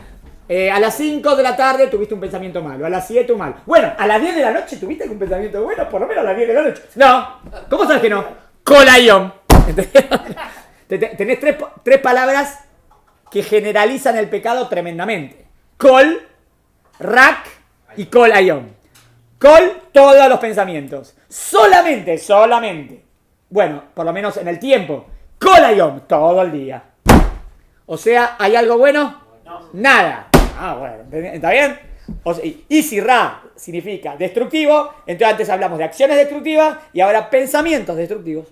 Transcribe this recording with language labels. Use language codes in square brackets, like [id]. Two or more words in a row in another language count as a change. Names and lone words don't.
[es] A las 5 de la tarde tuviste un pensamiento malo. A las 7 un mal. Bueno, a las 10 de la noche tuviste un pensamiento bueno. Por lo menos a las 10 de la noche. No. ¿Cómo sabes que no? Kolayom. Tenés tres palabras que generalizan el pecado tremendamente. [he] כל, רק y kolayom. [es] Kol, todos los pensamientos. Solamente. Bueno, por lo menos en el tiempo. Kolayom, todo el día. O sea, ¿hay algo bueno? No. Nada. Bueno, ¿está bien? O sea, y si ra significa destructivo, entonces antes hablamos de acciones destructivas y ahora pensamientos destructivos.